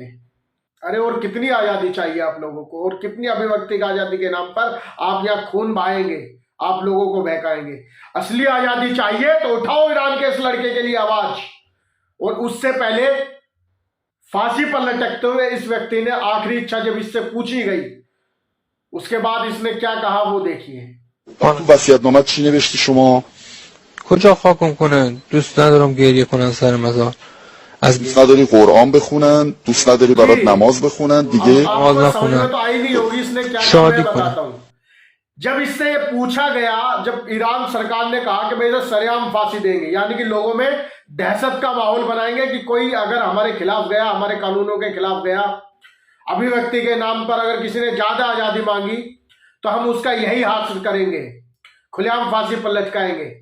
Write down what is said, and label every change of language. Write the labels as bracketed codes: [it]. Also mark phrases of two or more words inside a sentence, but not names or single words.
[hi] अरे और कितनी आजादी चाहिए आप लोगों को, और कितनी अभिव्यक्ति की आजादी के नाम पर आप यहाँ खून बहाएंगे, आप लोगों को बहकाएंगे। असली आजादी चाहिए तो उठाओ ईरान के इस लड़के के लिए आवाज। और उससे पहले फांसी पर लटकते हुए इस व्यक्ति ने आखिरी इच्छा जब इससे पूछी गई, उसके बाद इसने क्या कहा वो देखिए। [fa] تو وصیت‌نامه چی نوشتی شما؟ کجا خاکم کنن؟ دوست ندارم گریه کنن سر مزار. از دوست نداری قرآن بخونن؟ دوست نداری برات نماز بخونن دیگه؟ [hi] आवाज समझ में तो आई नहीं होगी इसने क्या कहा, शादी मैं करो। बताता हूं। जब इससे ये पूछा गया, जब ईरान सरकार ने कहा कि भाई इसे सरेआम फांसी देंगे, यानी कि लोगों में दहशत का माहौल बनाएंगे कि कोई अगर हमारे खिलाफ गया, हमारे कानूनों के खिलाफ गया, अभिव्यक्ति के नाम पर अगर किसी ने ज्यादा आजादी मांगी तो हम उसका यही हासिल करेंगे, खुलेआम फांसी पर लटकाएंगे।